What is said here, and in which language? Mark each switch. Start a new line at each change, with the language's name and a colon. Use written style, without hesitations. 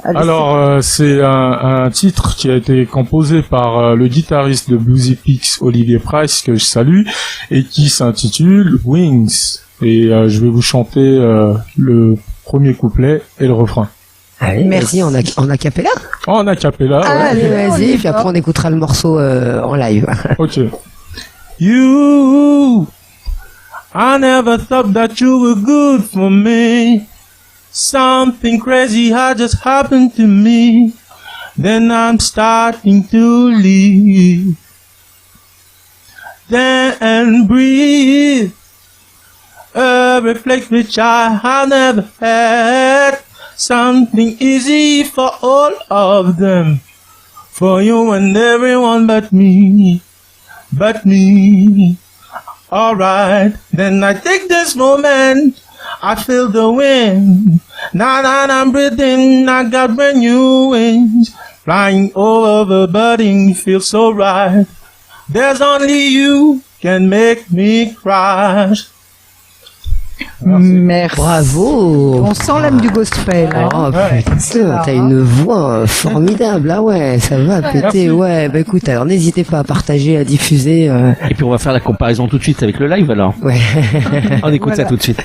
French: Alors, c'est un titre qui a été composé par le guitariste de Bluesipix, Olivier Price, que je salue, et qui s'intitule Wings. Et je vais vous chanter le premier couplet et le refrain. Allez, merci. En acapella? En acapella, allez, vas-y, puis après on écoutera le morceau en live. Ok.
English: You, I never thought that you were good for me. Something crazy had just happened to me. Then I'm starting to leave. Then breathe. A reflex which I have never had. Something easy for all of them. For you and everyone but me. But me. Alright, then I take this moment. I feel the wind. Now that I'm breathing, I got brand new wings. Flying over, budding feels so right. There's only you can make me crash.
French: Merci. Bravo. On sent l'âme du gospel. Oh putain, t'as une voix formidable. Ah ouais, ça va péter. Merci. Ouais, bah écoute, alors n'hésitez pas à partager, à diffuser. Et puis on va faire la comparaison tout de suite avec le live alors. Ouais. On écoute ça tout de suite.